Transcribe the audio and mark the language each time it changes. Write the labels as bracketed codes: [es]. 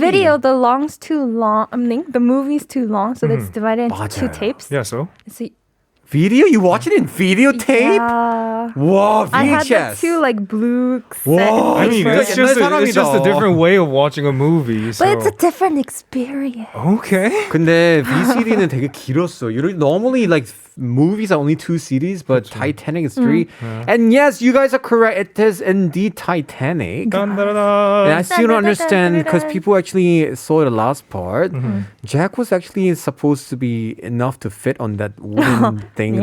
[en] video, the long's too long. I mean, the movie's too long, so it's divided into two [ko] 맞아요. [en] tapes. Yeah, so? So, Video? You watch it in videotape? yeah. Wow, VHS. I had the two like blue set. Whoa. I mean, [ko] 진짜 [en] it's just, [ko] 옛날 [en] it's just a [ko] 사람이다. [en] different way of watching a movie. So. But it's a different experience. Okay. [ko] 근데 VCD는 되게 길었어. [en] Normally, like movies are only 2 CDs, but Titanic is 3. And yes, you guys are correct. It is indeed Titanic. Dun-da-da-da. And I still don't understand because people actually saw the last part. Jack was actually supposed to be enough to fit on that wooden thing